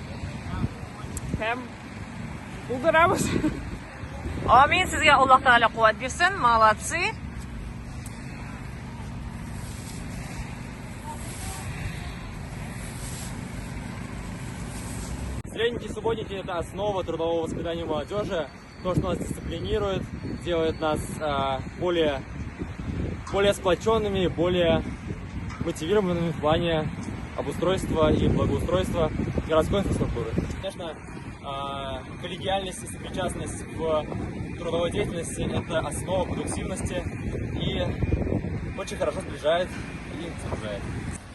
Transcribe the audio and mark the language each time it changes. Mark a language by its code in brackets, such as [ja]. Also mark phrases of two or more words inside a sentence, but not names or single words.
[tt] Һәм булдырабыз. Амин, сезгә Аллаһ Тәгалә куәт бирсен. [ru] Молодцы. Средники, субботники – это основа трудового воспитания молодежи. То, что нас дисциплинирует, делает нас более сплоченными, более мотивированными в плане обустройства и благоустройства городской инфраструктуры. Конечно, коллегиальность и сопричастность в трудовой деятельности – это основа продуктивности и очень хорошо сближает и сближает.